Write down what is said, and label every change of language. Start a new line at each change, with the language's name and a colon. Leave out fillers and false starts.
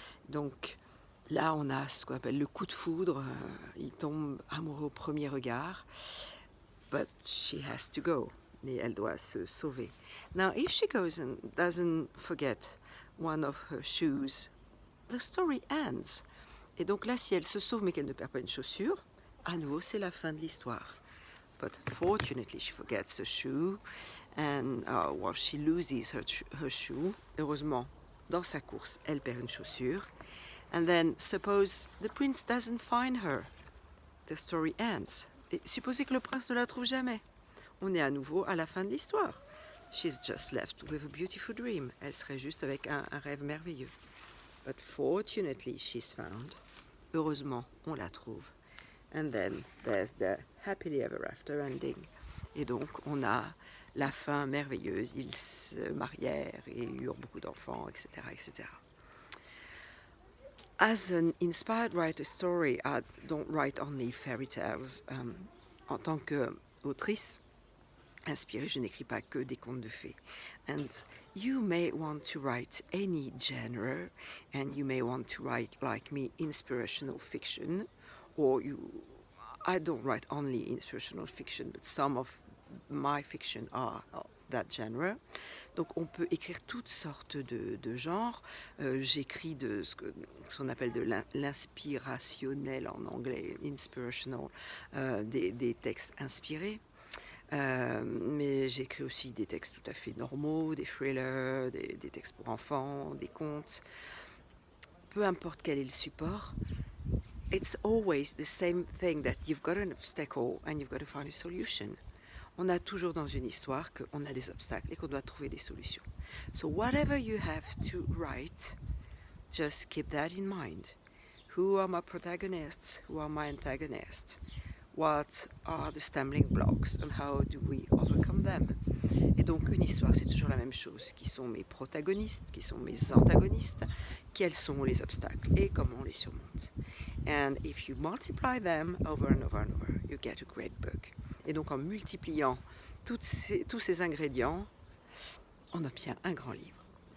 French: Donc là, on a ce qu'on appelle le coup de foudre. Ils tombent amoureux au premier regard.
English: But she has to go.
French: Mais elle doit se sauver.
English: Now, if she goes and doesn't forget one of her shoes, the story ends.
French: Et donc là, si elle se sauve mais qu'elle ne perd pas une chaussure, à nouveau, c'est la fin de l'histoire.
English: But fortunately, she forgets a shoe, and she loses her shoe.
French: Heureusement, dans sa course, elle perd une chaussure.
English: And then, suppose the prince doesn't find her. The story ends.
French: Et supposez que le prince ne la trouve jamais. On est à nouveau à la fin de l'histoire.
English: She's just left with a beautiful dream.
French: Elle serait juste avec un rêve merveilleux.
English: But fortunately, she's found.
French: Heureusement, on la trouve.
English: And then there's the happily ever after ending.
French: Et donc, on a la fin merveilleuse. Ils se marièrent et eurent beaucoup d'enfants, etc., etc.
English: As an inspired writer story, I don't write only fairy tales.
French: En tant qu'autrice inspirée, je n'écris pas que des contes de fées.
English: And you may want to write any genre, and you may want to write, like me, inspirational fiction, or I don't write only inspirational fiction, but some of my fiction are that genre.
French: Donc on peut écrire toutes sortes de genres. J'écris de ce qu'on appelle de l'inspirationnel en anglais, inspirational, des textes inspirés. Mais j'écris aussi des textes tout à fait normaux, des thrillers, des textes pour enfants, des contes. Peu importe quel est le support,
English: it's always the same thing, that you've got an obstacle and you've got to find a solution.
French: On a toujours dans une histoire qu'on a des obstacles et qu'on doit trouver des solutions.
English: So whatever you have to write, just keep that in mind. Who are my protagonists? Who are my antagonists? What are the stumbling blocks and how do we overcome them?
French: Et donc une histoire, c'est toujours la même chose. Qui sont mes protagonistes? Qui sont mes antagonistes? Quels sont les obstacles et comment on les surmonte?
English: And if you multiply them over and over and over, you get a great book.
French: Et donc en multipliant tous ces ingrédients, on obtient un grand livre.